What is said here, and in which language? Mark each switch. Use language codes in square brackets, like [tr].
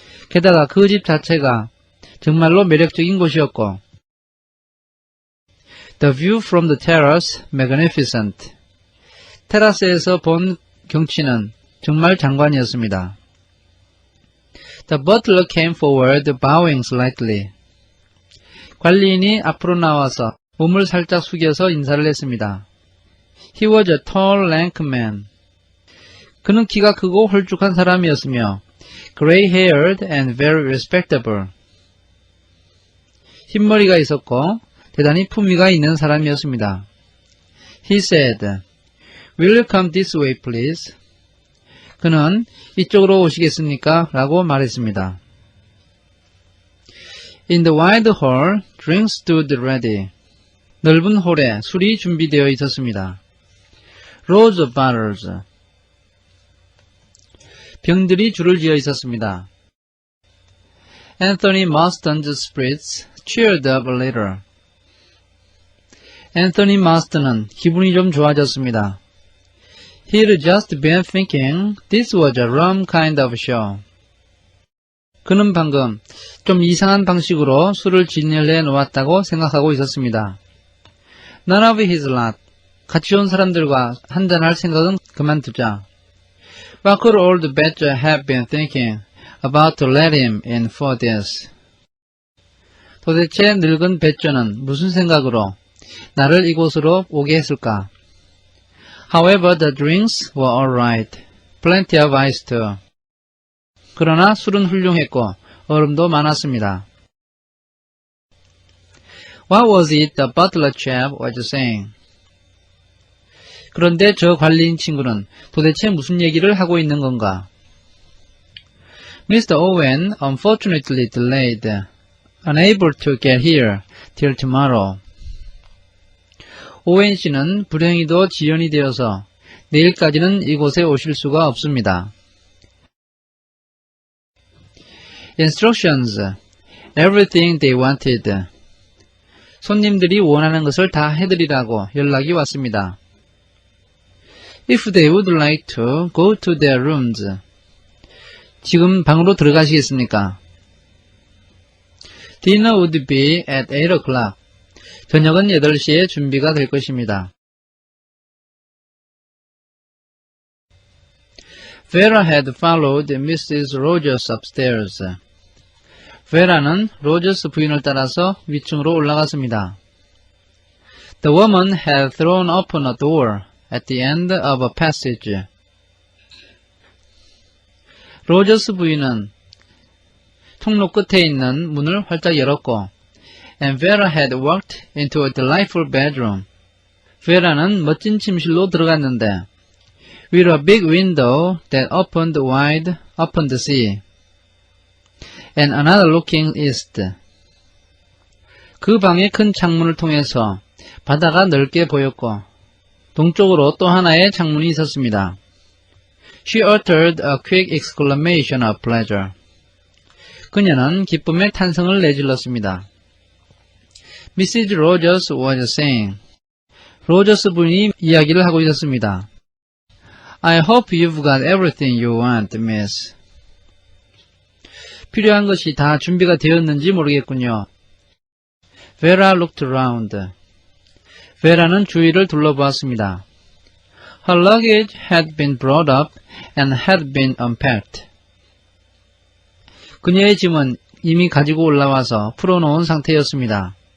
[ko] 게다가 그 집 자체가 정말로 매력적인 곳이었고, [en] The view from the terrace magnificent. [ko] 테라스에서 본 경치는 정말 장관이었습니다. [en] The butler came forward, bowing slightly. [ko] 관리인이 앞으로 나와서 몸을 살짝 숙여서 인사를 했습니다. [en] He was a tall, lank man. [ko] 그는 키가 크고 홀쭉한 사람이었으며 [en] gray-haired and very respectable. [ko] 흰머리가 있었고 대단히 품위가 있는 사람이었습니다. [en] He said, Will you come this way, please? [ko] 그는 이쪽으로 오시겠습니까? 라고 말했습니다. [en] In the wide hall, drinks stood ready. [ko] 넓은 홀에 술이 준비되어 있었습니다. [en] Rows of bottles. [ko] 병들이 줄을 지어 있었습니다. [en] Anthony Marston's spirits cheered up a little. [ko] 앤서니 마스턴은 기분이 좀 좋아졌습니다. [en] He'd just been thinking this was a rum kind of show. [ko] 그는 방금 좀 이상한 방식으로 술을 진열해 놓았다고 생각하고 있었습니다. [en] None of his lot. [ko] 같이 온 사람들과 한잔할 생각은 그만두자. [en] What could old Badger have been thinking about to let him in for this? [ko] 도대체 늙은 배저는 무슨 생각으로 나를 이곳으로 오게 했을까? [en] However, the drinks were all right. Plenty of ice too. [ko] 그러나 술은 훌륭했고 얼음도 많았습니다. [en] What was it the butler chap was saying? [ko] 그런데 저 관리인 친구는 도대체 무슨 얘기를 하고 있는 건가? [en] Mr. Owen unfortunately delayed, unable to get here till tomorrow. [ko] 오웬 씨는 불행히도 지연이 되어서 내일까지는 이곳에 오실 수가 없습니다. [en] Instructions. Everything they wanted. [ko] 손님들이 원하는 것을 다 해드리라고 연락이 왔습니다. [en] If they would like to go to their rooms. [ko] 지금 방으로 들어가시겠습니까? [en] Dinner would be at 8 o'clock. [ko] 저녁은 8시에 준비가 될 것입니다. [en] Vera had followed Mrs. Rogers upstairs. [ko] Vera는 로저스 부인을 따라서 위층으로 올라갔습니다. [en] The woman had thrown open a door at the end of a passage. [ko] 로저스 부인은 통로 끝에 있는 문을 활짝 열었고, [en] and Vera had walked into a delightful bedroom. [ko] 베라는 멋진 침실로 들어갔는데, [en] with a big window that opened wide upon the sea, and another looking east. [ko] 그 방의 큰 창문을 통해서 바다가 넓게 보였고, 동쪽으로 또 하나의 창문이 있었습니다. [en] She uttered a quick exclamation of pleasure. [ko] 그녀는 기쁨의 탄성을 내질렀습니다. [en] Mrs. Rogers was saying. [ko] 로저스 부인이 이야기를 하고 있었습니다. [en] I hope you've got everything you want, miss. [ko] 필요한 것이 다 준비가 되었는지 모르겠군요. [en] Vera looked around. [ko] 베라는 주위를 둘러보았습니다. [en] Her luggage had been brought up and had been unpacked. [ko] 그녀의 짐은 이미 가지고 올라와서 풀어놓은 상태였습니다.